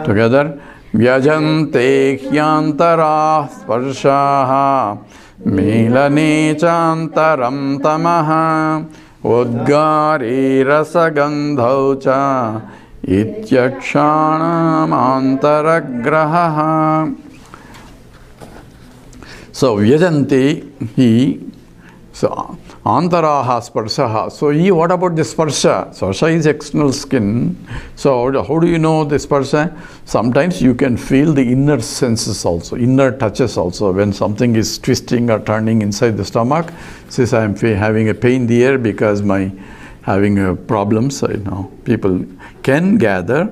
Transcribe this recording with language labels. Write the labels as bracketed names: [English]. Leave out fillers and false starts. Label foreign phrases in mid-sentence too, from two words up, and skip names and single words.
[English] Together. [Sanskrit] Vyajante hyantara sparshaha, milane chantaram tamaha, udgare rasagandhau cha, ityakshanam antaragraha. So Vyajante, so Antaraha Sparsaha. [English] So what about the Sparsha? Sparsha is external skin. So how do you know the Sparsha? Sometimes you can feel the inner senses also, inner touches also. When something is twisting or turning inside the stomach, says I am having a pain there because my having problems, people can gather.